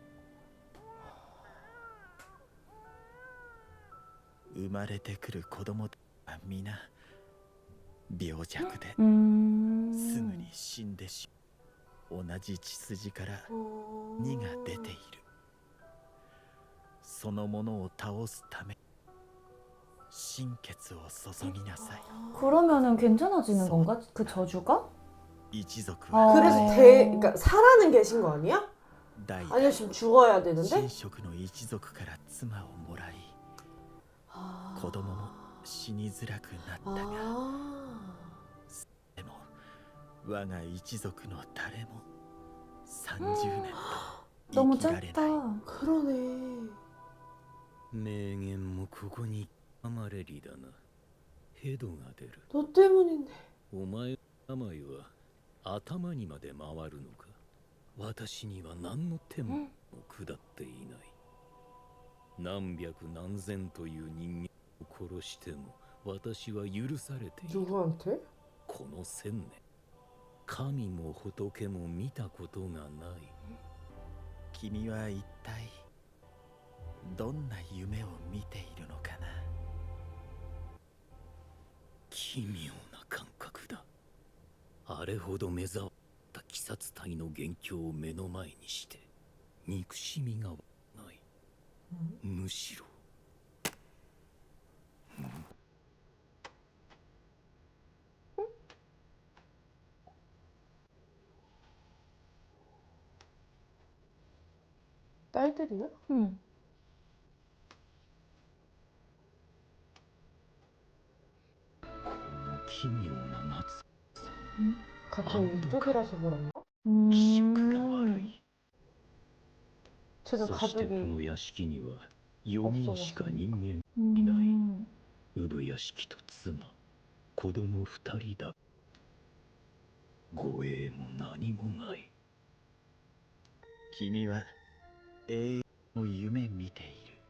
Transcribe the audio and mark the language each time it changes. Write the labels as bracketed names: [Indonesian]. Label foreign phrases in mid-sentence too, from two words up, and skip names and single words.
[Japanese] 生まれてくる子供は皆病弱で すぐに死んでしまう。同じ血筋から2が出ている。そのものを倒すため心血を注ぎなさい。 [Korean] 그러면은 괜찮아지는 건가? 그 저주가? [Japanese] 一族 [Korean] 아. [Japanese] は [Korean] 그래서 그러니까 살아는 계신 거 아니야? [Japanese] 代 [Korean] 아니요, 지금 죽어야 되는데? [Japanese] 神職の一族から妻をもらい、 [Korean] 아. [Japanese] 子供も死にづらくなったが、 [Korean] 아. [Japanese] でも我が一族の誰も30年と [Korean] 너무 [Japanese] 生きられない。 [Korean] 짧다. 그러네. [Japanese] 名言もここに編まれりだな。ヘドが出る。 [Korean] 너 때문인데. [Japanese] お前の病は頭にまで回るのか。私には何の手も下っていない。何百何千という人間を殺しても私は許されている。 [Korean] 누구한테? [Japanese] この千年、神も仏も見たことがない。君は一体どんな夢を見ているのかな。奇妙な感覚だ。あれほど目障った鬼殺隊の元凶を目の前にして憎しみがない。むしろ [Korean] 딸들이야? 응. 같은 이쪽이라서 그런가? 음. 쟤도 [Japanese] そしてこ [Korean] 가족이 [Japanese] の屋敷には4人しか人間 [Korean] 음. [Japanese] 産屋敷と妻、子供2人だ。護衛も何もない。君は永遠の夢見ている。